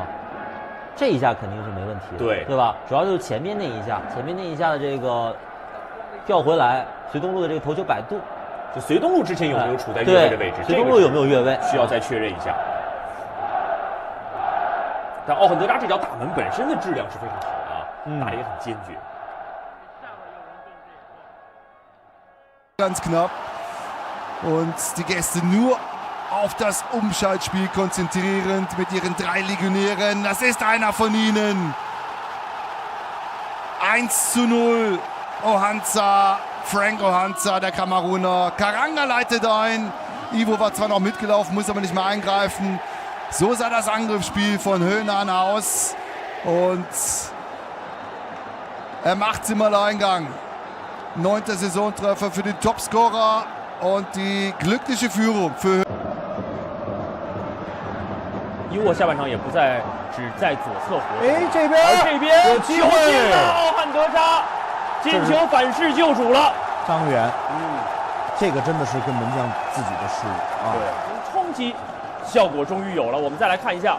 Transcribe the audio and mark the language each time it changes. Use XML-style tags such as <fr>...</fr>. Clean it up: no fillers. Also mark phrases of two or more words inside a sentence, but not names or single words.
<zh>这一下肯定是没问题的，对吧？主要就是前面那一下的这个调回来，隋东路的这个头球摆渡。就隋东路之前有没有处在越位的位置？隋东路有没有越位？需要再确认一下。但奥汉德扎这脚打门本身的质量是非常好的啊，打得也很坚决。</zh> <de>Ganz knapp. Und die Gäste nur auf das Umschaltspiel konzentrierend mit ihren 3 Legionären. Das ist einer von ihnen. 1:0. Ohanza, Frank Ohanza, der Kameruner. Karanga leitet ein. Ivo war zwar noch mitgelaufen, muss aber nicht mehr eingreifen. So sah das Angriffsspiel von Höhnan aus. Und er macht's im Alleingang. 9. Saisontreffer für den Topscorer und die glückliche Führung für。</de> <zh>伊沃下半场也不再只在左侧活动，这边而这边有机会，奥汉德扎进球反噬救主了。张元，这个真的是跟门将自己的失误啊。对，冲击效果终于有了。我们再来看一下，</zh>